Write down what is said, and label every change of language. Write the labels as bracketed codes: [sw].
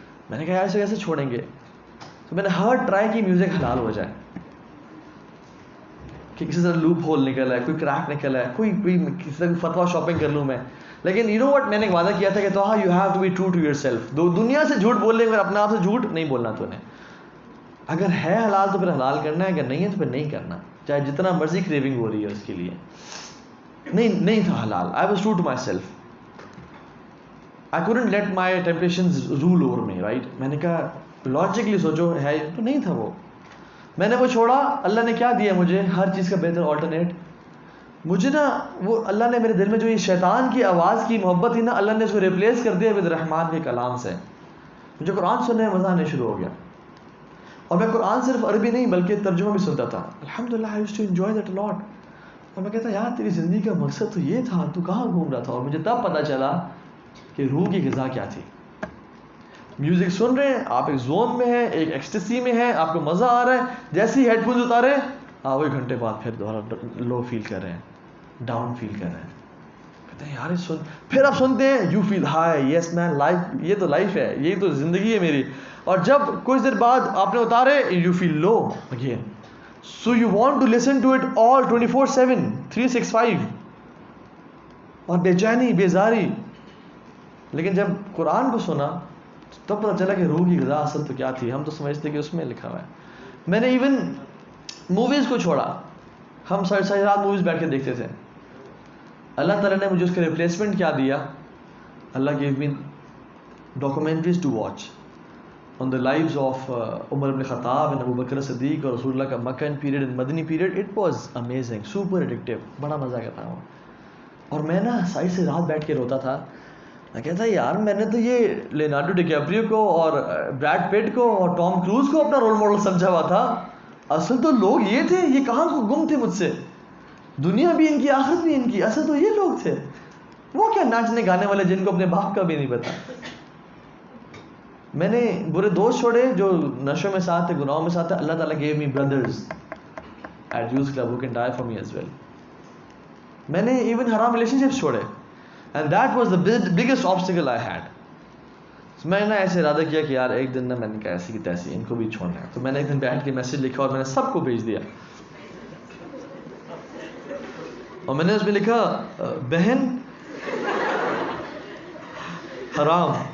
[ur] میں نے کہا ایسے کیسے چھوڑیں گے. تو میں نے ہر ٹرائی کی میوزک حلال ہو جائے, کہ کسی طرح لوپ ہول نکلا ہے, کوئی کریک نکلا ہے, کوئی کسی طرح فتوا شاپنگ کر لوں میں. [en] لیکن you know what, [ur] میں نے ایک وعدہ کیا تھا کہ تو [en] You have to be true to yourself. [ur] دنیا سے جھوٹ بول لیں مگر اپنے آپ سے جھوٹ نہیں بولنا. تو نے اگر ہے حلال تو پھر حلال کرنا ہے, اگر نہیں ہے تو پھر نہیں کرنا, چاہے جتنا مرضی کریونگ ہو رہی ہے اس کے لیے. نہیں تھا حلال. [en] I was true to myself. I couldn't let my temptations rule over me, right? [ur] میں نے کہا لاجکلی سوچو, ہے تو نہیں تھا وہ. میں نے وہ چھوڑا. اللہ نے کیا دیا مجھے, ہر چیز کا بہتر آلٹرنیٹ. مجھے نا وہ اللہ نے میرے دل میں جو یہ شیطان کی آواز کی محبت تھی نا, اللہ نے اس کو ریپلیس کر دیا ود رحمان کے کلام سے. مجھے قرآن سننے میں مزہ آنے شروع ہو گیا, اور میں قرآن صرف عربی نہیں بلکہ ترجمہ بھی سنتا تھا. [en] الحمدللہ I used to enjoy that a lot. [ur] اور میں کہتا یار تیری زندگی کا مقصد تو یہ تھا, تو کہاں گھوم رہا تھا. اور مجھے تب پتہ چلا کہ روح کی غذا کیا تھی. میوزک سن رہے ہیں آپ, ایک زون میں ہیں, ایک ایکسٹیسی میں ہیں, آپ کو مزہ آ رہا ہے. جیسے ہی ہیڈ فونز اتارے, وہی گھنٹے بعد پھر دوبارہ لو فیل کر رہے ہیں, ڈاؤن فیل کر رہے ہیں. کہتے ہیں یار سن, پھر آپ سنتے ہیں [en] you feel high, yes man life, [ur] یہ تو لائف ہے, یہی تو زندگی ہے میری. اور جب کچھ دیر بعد آپ نے اتارے, [en] You feel low again. So you want to listen to it all 24/7, 365. [ur] اور بے چینی بیزاری. لیکن جب قرآن کو سنا تب پتہ چلا کہ روح کی غذا اصل تو کیا تھی. ہم تو سمجھتے کہ اس میں لکھا ہوا ہے. میں نے ایون موویز کو چھوڑا. ہم ساری رات موویز بیٹھ کے دیکھتے تھے. اللہ تعالیٰ نے مجھے اس کا ریپلیسمنٹ کیا دیا. [en] اللہ give me documentaries to watch on the lives of Umar ibn Khattab and Abu Bakr as-Siddiq [ur] اور رسول اللہ کا [en] Meccan period and مدنی period. It was amazing, super addictive. [ur] بڑا مزہ آیا تھا وہ. اور میں نا سائڈ سے رات بیٹھ کے روتا تھا. میں کہتا یار میں نے تو یہ لیونارڈو ڈی کیپریو کو اور بریڈ پٹ کو اور ٹام کروز کو اپنا رول ماڈل سمجھا ہوا تھا. اصل تو لوگ یہ تھے. یہ کہاں گم تھے مجھ سے. دنیا بھی ان کی, آخرت بھی ان کی. اصل تو یہ لوگ تھے. وہ کیا ناچنے گانے والے جن کو اپنے باپ کا بھی نہیں پتا. میں نے برے دوست چھوڑے جو نشوں میں ساتھ تھے, گناہوں میں ساتھ تھے. اللہ تعالیٰ [en] gave me brothers at Youth Club who can die for me as well. [ur] میں نے ایون حرام [en] relationships [ur] چھوڑے [en] and that was the biggest obstacle I had. [ur] میں نے ایسے ارادہ کیا کہ یار ایک دن نا میں نے کہا ایسی کی تیسی ان کو بھی چھوڑنا ہے. تو میں نے ایک دن بیٹھ کے میسج لکھا اور میں نے سب کو بھیج دیا. اور میں نے اس میں لکھا بہن حرام.